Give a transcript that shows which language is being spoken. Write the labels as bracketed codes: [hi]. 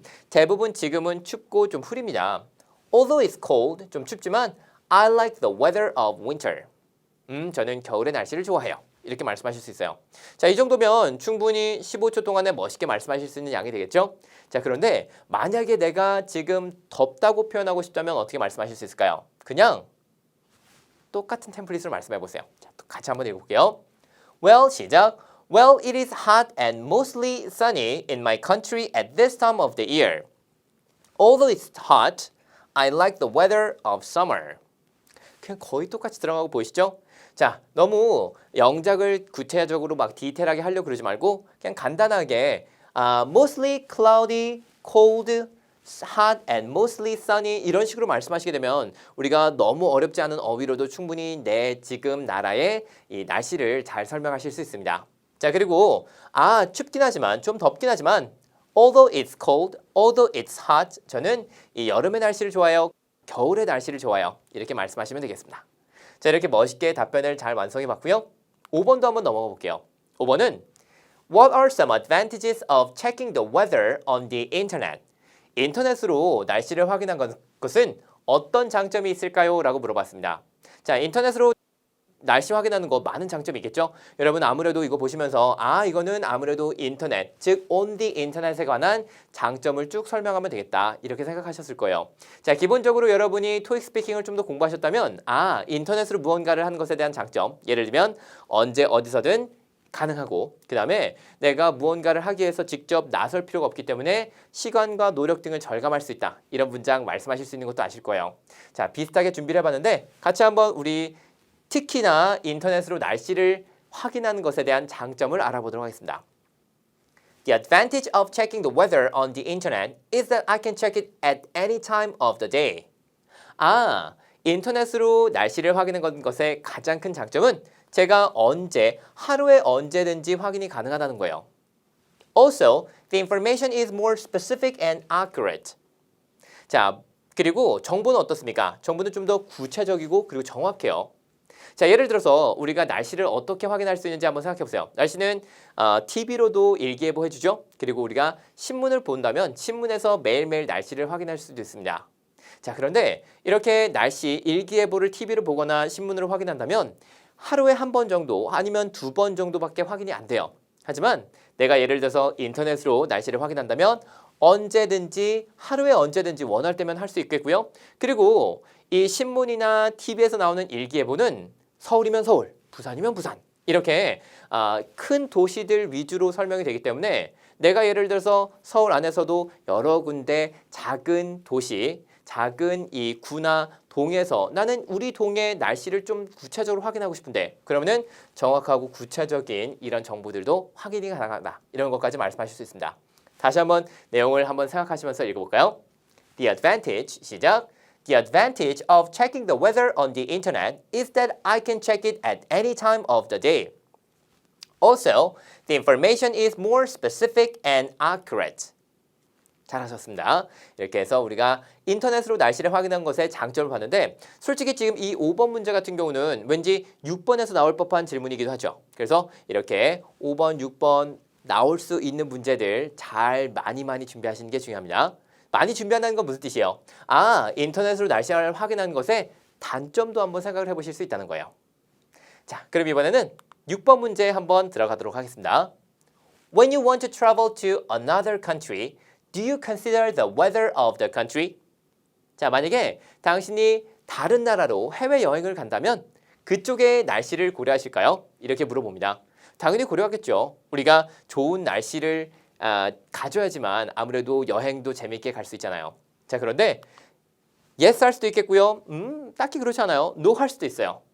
[ko] 대부분 지금은 춥고 좀 흐립니다. [en] Although it's cold, [ko] 좀 춥지만 [en] I like the weather of winter. [ko] 저는 겨울의 날씨를 좋아해요. 이렇게 말씀하실 수 있어요. 자, 이 정도면 충분히 15초 동안에 멋있게 말씀하실 수 있는 양이 되겠죠? 자, 그런데 만약에 내가 지금 덥다고 표현하고 싶다면 어떻게 말씀하실 수 있을까요? 그냥 똑같은 템플릿으로 말씀해 보세요. 자, 또 같이 한번 읽어볼게요. Well, 시작. [en] Well, it is hot and mostly sunny in my country at this time of the year. Although it's hot, I like the weather of summer. [ko] 그냥 거의 똑같이 들어가고 보이시죠? 자, 너무 영작을 구체적으로 막 디테일하게 하려고 그러지 말고 그냥 간단하게 [en] mostly cloudy, cold, hot and mostly sunny [ko] 이런 식으로 말씀하시게 되면 우리가 너무 어렵지 않은 어휘로도 충분히 내 지금 나라의 이 날씨를 잘 설명하실 수 있습니다. 자, 그리고 춥긴 하지만 좀 덥긴 하지만 [en] although it's cold, although it's hot [ko] 저는 이 여름의 날씨를 좋아해요. 겨울의 날씨를 좋아해요. 이렇게 말씀하시면 되겠습니다. 자, 이렇게 멋있게 답변을 잘 완성해 봤고요. 5번도 한번 넘어가 볼게요. 5번은 [en] What are some advantages of checking the weather on the internet? [ko] 인터넷으로 날씨를 확인한 것은 어떤 장점이 있을까요? 라고 물어봤습니다. 자, 인터넷으로 날씨 확인하는 거 많은 장점이 있겠죠? 여러분 아무래도 이거 보시면서 이거는 아무래도 인터넷, 즉 [en] on the internet [ko] 에 관한 장점을 쭉 설명하면 되겠다 이렇게 생각하셨을 거예요. 자, 기본적으로 여러분이 토익 스피킹을 좀 더 공부하셨다면 인터넷으로 무언가를 하는 것에 대한 장점, 예를 들면 언제 어디서든 가능하고 그 다음에 내가 무언가를 하기 위해서 직접 나설 필요가 없기 때문에 시간과 노력 등을 절감할 수 있다. 이런 문장 말씀하실 수 있는 것도 아실 거예요. 자, 비슷하게 준비를 해봤는데 같이 한번 우리 특히나 인터넷으로 날씨를 확인하는 것에 대한 장점을 알아보도록 하겠습니다. [en] The advantage of checking the weather on the internet is that I can check it at any time of the day. [ko] 인터넷으로 날씨를 확인하는 것의 가장 큰 장점은 제가 하루에 언제든지 확인이 가능하다는 거예요. [en] Also, the information is more specific and accurate. [ko] 자, 그리고 정보는 어떻습니까? 정보는 좀 더 구체적이고 그리고 정확해요. 자, 예를 들어서 우리가 날씨를 어떻게 확인할 수 있는지 한번 생각해 보세요. 날씨는 TV로도 일기예보 해주죠. 그리고 우리가 신문을 본다면 신문에서 매일매일 날씨를 확인할 수도 있습니다. 자, 그런데 이렇게 날씨 일기예보를 TV로 보거나 신문으로 확인한다면 하루에 한 번 정도 아니면 2번 정도밖에 확인이 안 돼요. 하지만 내가 예를 들어서 인터넷으로 날씨를 확인한다면 언제든지 하루에 언제든지 원할 때면 할 수 있겠고요. 그리고 이 신문이나 TV에서 나오는 일기예보는 서울이면 서울, 부산이면 부산 이렇게 큰 도시들 위주로 설명이 되기 때문에 내가 예를 들어서 서울 안에서도 여러 군데 작은 도시, 작은 이 구나 동에서 나는 우리 동의 날씨를 좀 구체적으로 확인하고 싶은데 그러면은 정확하고 구체적인 이런 정보들도 확인이 가능하다. 이런 것까지 말씀하실 수 있습니다. 다시 한번 내용을 한번 생각하시면서 읽어볼까요? [en] The advantage, [ko] 시작. [en] The advantage of checking the weather on the internet is that I can check it at any time of the day. Also, the information is more specific and accurate. [ko] 잘하셨습니다. 이렇게 해서 우리가 인터넷으로 날씨를 확인한 것의 장점을 봤는데 솔직히 지금 이 5번 문제 같은 경우는 왠지 6번에서 나올 법한 질문이기도 하죠. 그래서 이렇게 5번, 6번 나올 수 있는 문제들 잘 많이 준비하시는 게 중요합니다. 많이 준비한다는 건 무슨 뜻이에요? 인터넷으로 날씨를 확인하는 것에 단점도 한번 생각을 해보실 수 있다는 거예요. 자, 그럼 이번에는 6번 문제 한번 들어가도록 하겠습니다. [en] When you want to travel to another country, do you consider the weather of the country? [ko] 자, 만약에 당신이 다른 나라로 해외여행을 간다면 그쪽의 날씨를 고려하실까요? 이렇게 물어봅니다. 당연히 고려하겠죠. 우리가 좋은 날씨를 가져야지만 아무래도 여행도 재밌게 갈 수 있잖아요. 자, 그런데 yes 할 수도 있겠고요. 딱히 그렇지 않아요. no 할 수도 있어요.